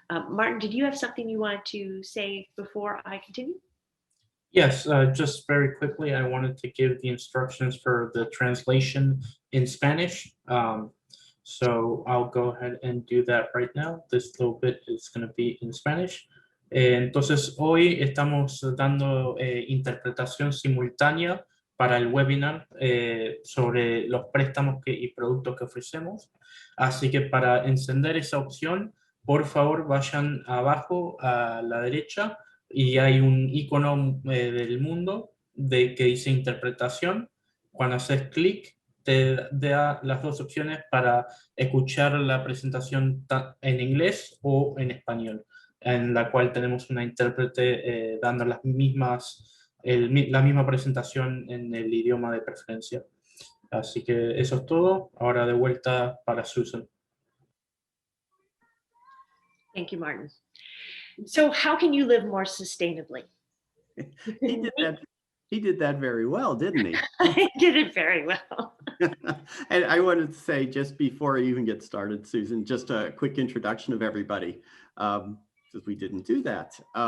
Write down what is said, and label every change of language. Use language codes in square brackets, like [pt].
[en] Martin, did you have something you wanted to say before I continue? Yes, just very quickly, I wanted to give the instructions for the translation in Spanish. So I'll go ahead and do that right now. This little bit is going to be in Spanish. [es] Entonces, hoy estamos dando interpretación simultánea para el webinar sobre los préstamos y productos que ofrecemos. Así que para encender esa opción, por favor vayan abajo a la derecha y hay un icono del mundo que dice interpretación. Cuando haces clic, te da las dos opciones para escuchar la presentación en inglés o en español, en la cual tenemos una intérprete dando la misma presentación en el idioma de preferencia. Así que eso es todo. Ahora de vuelta para Susan. [en] Thank you, Martin. So how can you live more sustainably? He did that very well, didn't he? I did it very well. And I wanted to say, just before I even get started, Susan, just a quick introduction of everybody, because we didn't do that.